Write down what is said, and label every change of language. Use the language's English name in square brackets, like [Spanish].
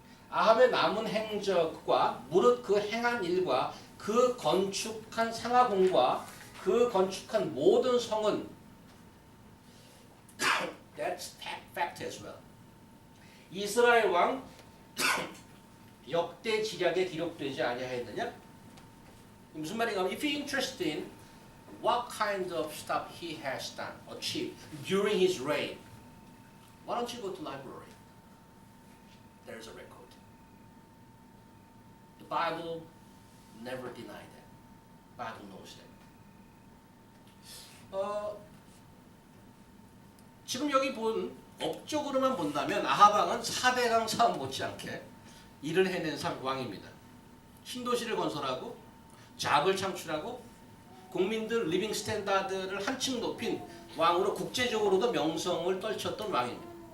[Korean] 아합의 남은 행적과 무릇 그 행한 일과 그 건축한 상하궁과 그 건축한 모든 성은 [English] that's fact as well. [Korean] 이스라엘 왕 역대 지략에 기록되지 아니하였느냐? 무슨 말인가 하면 [English] if you're interested in what kind of stuff he has done, achieved during his reign, why don't you go to library? There's a record. The Bible never denied that. The Bible knows that. [Korean] 지금 여기 본 업적으로만 본다면 아하방은 4대강 사업 못지않게 일을 해낸 왕입니다. 신도시를 건설하고 잡을 창출하고 국민들 리빙 스탠다드를 한층 높인 왕으로 국제적으로도 명성을 떨쳤던 왕입니다.